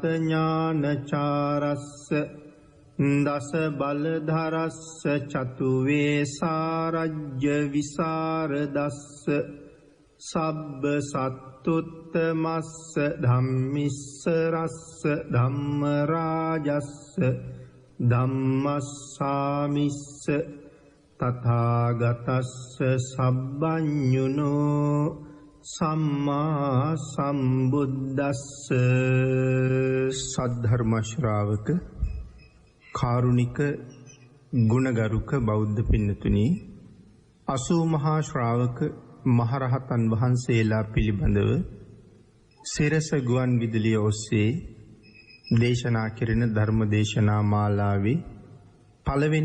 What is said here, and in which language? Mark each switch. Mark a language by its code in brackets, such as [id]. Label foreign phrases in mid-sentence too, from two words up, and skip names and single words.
[pi] ඥානචාරස්ස දස බලධරස්ස චතු වේසාරජ්‍ය විසරදස්ස සබ්බ සත්තුත්තමස්ස ධම්මිස්ස රස්ස ධම්ම රාජස්ස ධම්මස්සාමිස්ස තථාගතස්ස සබ්බඤුනෝ සම්මා සම්බුද්දස්ස. [si] සද්ධර්ම ශ්‍රාවක කාරුණික ගුණගරුක බෞද්ධ පින්නතුනි, 80 මහා ශ්‍රාවක මහරහතන් වහන්සේලා පිළිබඳව සිරස ගුවන් විදුලිය ඔස්සේ දේශනා කෙරෙන ධර්ම දේශනා මාලාවේ පළවෙනි